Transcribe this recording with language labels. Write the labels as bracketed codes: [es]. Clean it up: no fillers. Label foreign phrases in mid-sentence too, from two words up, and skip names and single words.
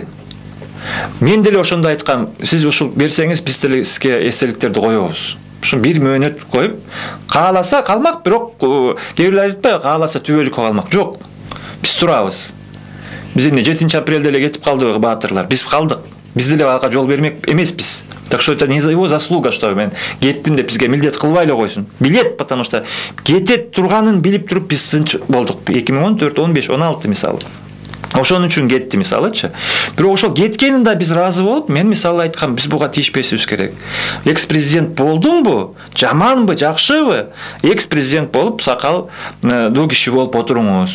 [ky] Мен деле ошондо айткам, сиз ушул берсеңиз биз деле сизге эстеликтерди коебуз. Ушу бир мөөнөт коюп, кааласа калмак, бирок кээ бирлер айтпайбы, кааласа түбөлүккө калмак. Жок. Биз турабыз. Биз эмне 7-апрелде эле кетип калдыбы баатырлар? Биз калдык. Биз деле ага жол бермек эмеспиз. [ru] Так что это не за его заслуга, что [ky] мен кеттим деп бизге милдет кылбай эле койсун. Билет, [ru] потому что [ky] кетет турганын билип туруп биз тынч болдук. 2014, 15, 16 мисалы. Ошон үчүн кетти, мисалычы. Бирок ошол кеткенин да биз разы болуп, мен мисалы айткам, биз буга тийишпесибиз керек. Экс-президент болдуңбу? Жаманбы, жакшыбы? Экс-президент болуп, сакал ду киши болуп отуруңуз.